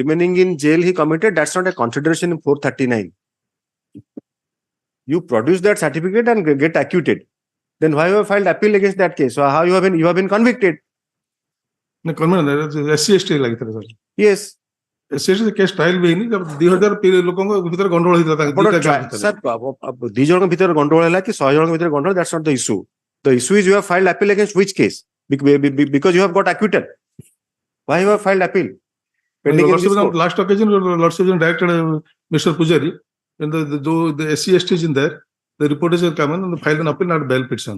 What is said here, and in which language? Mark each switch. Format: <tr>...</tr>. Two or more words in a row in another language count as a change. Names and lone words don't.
<en>remaining in jail he committed, that's not a consideration in 439. You produce that certificate and get acquitted. Then why you have filed appeal against that case? So how you have been convicted?</en> <or>No, SC/ST ଲାଗିଥିଲା sir.</or> <en>Yes.</en> <or>SC/ST</or> <en>case trial</en> <or>ବି ହେଇନି 2000 ଲୋକଙ୍କ ଭିତରେ ଗଣ୍ଡଗୋଳ ହେଇଥିଲା Sir, 2 ଜଣଙ୍କ ଭିତରେ ଗଣ୍ଡଗୋଳ ହେଲା କି 100 ଜଣଙ୍କ ଭିତରେ ଗଣ୍ଡଗୋଳ,</or> <en>that's not the issue. The issue is you have filed appeal against which case? Because you have got acquitted. Why you have filed appeal? Pending in this court. Last occasion Lordship directed Mr. Pujari when the SC/ST is in there, the report is come and filed an appeal, not bail petition.</en>